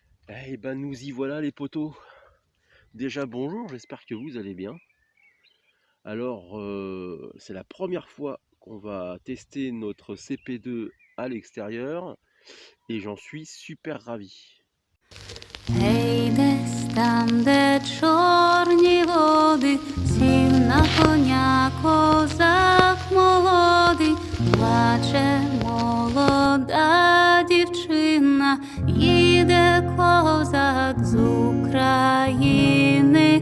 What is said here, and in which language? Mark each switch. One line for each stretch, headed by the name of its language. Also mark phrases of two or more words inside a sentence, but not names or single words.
French: Eh ben nous y voilà les potos. Déjà bonjour, j'espère que vous allez bien. Alors c'est la première fois qu'on va tester notre CP2 à l'extérieur et j'en suis super ravi.
Ukrainian: Гей, десь там, де чорні води, сів на коня козак молодий, плаче молода дівчина, їде козак з України.